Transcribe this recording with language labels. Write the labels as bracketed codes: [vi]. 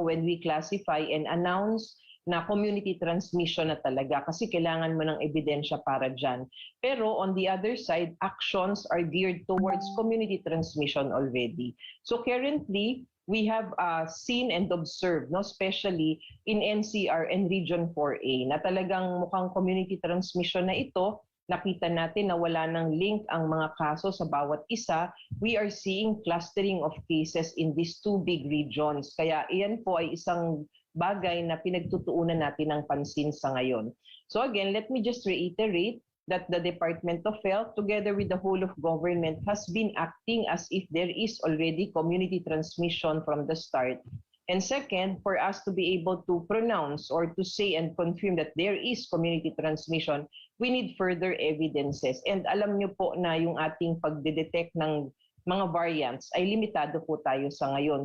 [en] When we classify and announce [tl] na community transmission na talaga kasi kailangan mo ng ebidensya para dyan. [en] Pero on the other side, actions are geared towards community transmission already. So currently, we have seen and observed, no, especially in NCR and Region 4A, [tl] na talagang mukhang community transmission na ito. Nakita natin na wala ng link ang mga kaso sa bawat isa. [en] We are seeing clustering of cases in these two big regions. [tl] Kaya iyan po ay isang bagay na pinagtutuunan natin ng pansin sa ngayon. [en] So again, let me just reiterate that the Department of Health, together with the whole of government, has been acting as if there is already community transmission from the start. And second, for us to be able to pronounce or to say and confirm that there is community transmission, we need further evidences. [tl] And alam nyo po na yung ating pagdedetect ng mga variants ay limitado po tayo sa ngayon.